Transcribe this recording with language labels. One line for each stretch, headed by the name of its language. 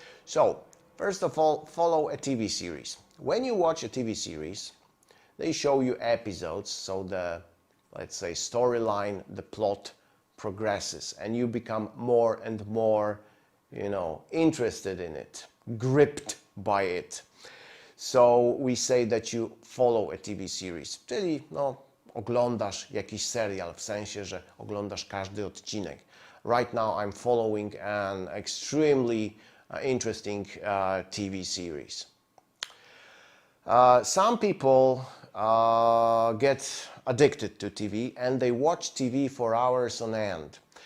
English: So, first of all, follow a TV series. When you watch a TV series, they show you episodes, so the, let's say, storyline, the plot progresses, and you become more and more, interested in it, gripped by it. So we say that you follow a TV series,
Polish: czyli oglądasz jakiś serial, w sensie, że oglądasz każdy odcinek.
English: Right now I'm following an extremely interesting TV series. Some people get addicted to TV and they watch TV for hours on end.